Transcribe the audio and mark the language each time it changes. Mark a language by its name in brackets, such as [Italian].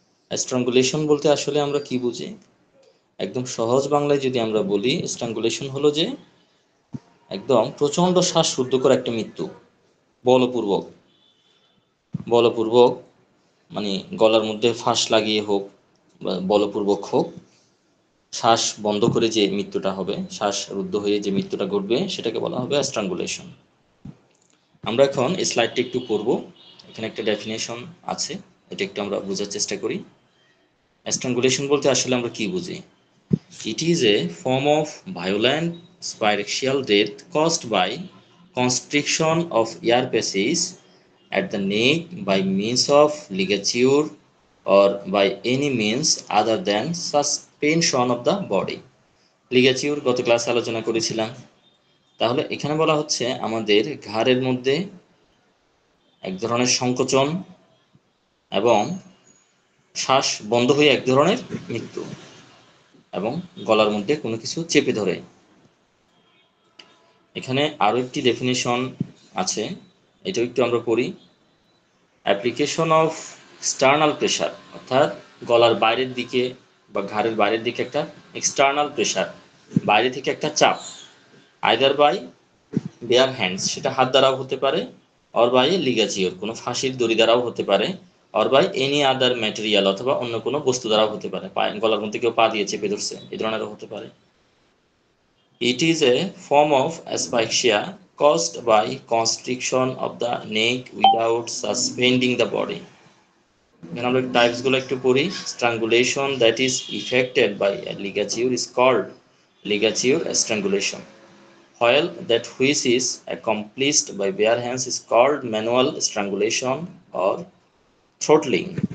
[Bangla] Strangulation বলতে আসলে আমরা কি বুঝি? একদম সহজ বাংলায় যদি আমরা বলি, স্ট্র্যাঙ্গুলেশন হলো যে একদম প্রচণ্ড শ্বাসরুদ্ধ করে একটা মৃত্যু, বলপূর্বক বলপূর্বক মানে গলার মধ্যে ফাঁস লাগিয়ে হোক বা বলপূর্বক হোক, শ্বাস বন্ধ করে যে মৃত্যুটা হবে, শ্বাসরুদ্ধ হয়ে যে মৃত্যুটা ঘটবে সেটাকে বলা হবে স্ট্র্যাঙ্গুলেশন। আমরা এখন স্লাইডটি একটু পড়ব। এখানে একটা ডেফিনেশন আছে, এটা একটু আমরা বোঝার চেষ্টা করি। স্ট্রাঙ্গুলেশন বলতে আসলে আমরা কি বুঝি? [English] It is a form of violent asphyxial death caused by constriction of air passage at the neck by means of ligature or by any means other than suspension of the body. [Bangla] লিগাচিউর গত ক্লাসে আলোচনা করেছিলাম। তাহলে এখানে বলা হচ্ছে আমাদের ঘাড়ের মধ্যে এক ধরনের সংকোচন এবং শ্বাস বন্ধ হয়ে এক ধরনের মৃত্যু, এবং গলার মধ্যে কোনো কিছু চেপে ধরে। এখানে আরও একটি ডেফিনেশন আছে, এটাও একটু আমরা পড়ি। [English] application of external pressure, [Bangla] অর্থাৎ গলার বাইরের দিকে বা ঘাড়ের বাইরের দিকে একটা এক্সটার্নাল প্রেশার, বাইরে থেকে একটা চাপ, [English] either by bare hands, [Bangla] সেটা হাত দ্বারাও হতে পারে, [English] or by ligature, [Bangla] কোনো ফাঁসির দড়ি দ্বারাও হতে পারে, [English] or by any other material, [Bangla] অথবা অন্য কোনো বস্তু দ্বারাও হতে পারে। গলার মধ্যে কেউ পা দিয়ে চেপে ধরছে, এই ধরনেরও হতে পারে। [English] It is a form of asphyxia caused by constriction of the neck without suspending the body. [Bangla] এখানে আমরা টাইপসগুলো একটু পড়ি। [English] Strangulation that is effected by a ligature is called ligature strangulation, while that which is accomplished by bare hands is called manual strangulation or throttling.